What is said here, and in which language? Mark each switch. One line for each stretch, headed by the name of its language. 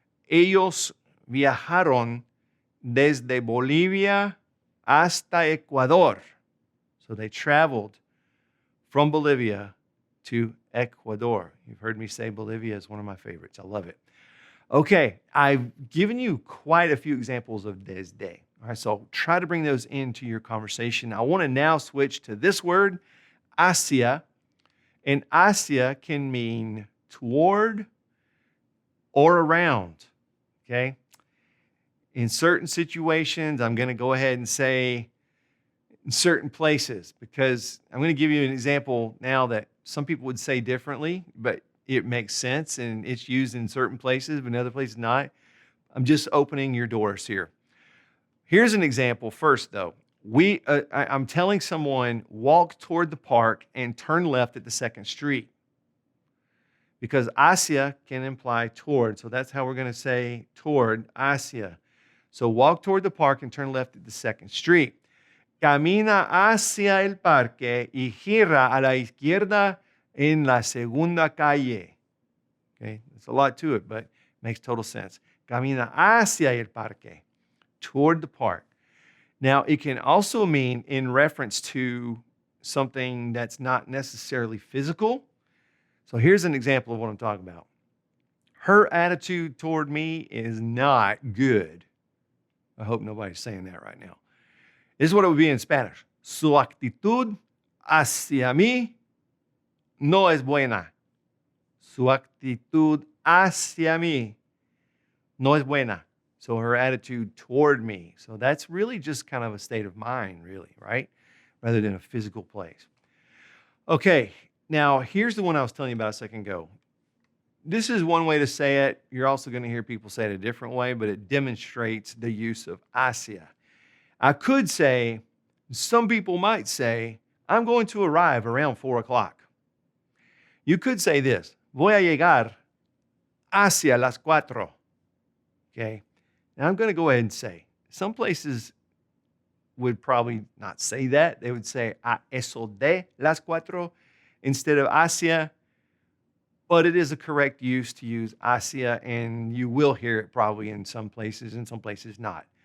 Spanish: Ellos viajaron desde Bolivia hasta Ecuador.
English: So they traveled from Bolivia to Ecuador. You've heard me say Bolivia is one of my favorites. I love it. Okay, I've given you quite a few examples of desde. All right, so try to bring those into your conversation. I want to now switch to this word, hacia. And hacia can mean toward or around. Okay? In certain situations, I'm going to go ahead and say in certain places because I'm going to give you an example now that some people would say differently, but it makes sense, and it's used in certain places, but in other places not. I'm just opening your doors here. Here's an example first, though. I'm telling someone, walk toward the park and turn left at the 2nd Street. Because hacia can imply toward, so that's how we're going to say toward, hacia. So walk toward the park and turn left at the 2nd Street.
Spanish: Camina hacia el parque y gira a la izquierda en la segunda calle.
English: Okay, there's a lot to it, but it makes total sense.
Spanish: Camina hacia el parque,
English: toward the park. Now, it can also mean in reference to something that's not necessarily physical. So here's an example of what I'm talking about. Her attitude toward me is not good. I hope nobody's saying that right now. This is what it would be in Spanish.
Spanish: Su actitud hacia mí no es buena. Su actitud hacia mí no es buena.
English: So her attitude toward me. So that's really just kind of a state of mind, really, right? Rather than a physical place. Okay, now here's the one I was telling you about a second ago. this is one way to say it. You're also going to hear people say it a different way, but it demonstrates the use of hacia. I could say, some people might say, I'm going to arrive around 4 o'clock. You could say this,
Spanish: voy a llegar hacia las 4.
English: Okay? Now I'm going to go ahead and say, some places would probably not say that. They would say
Spanish: a eso de las 4
English: instead of hacia. But it is a correct use to use hacia, and you will hear it probably in some places not.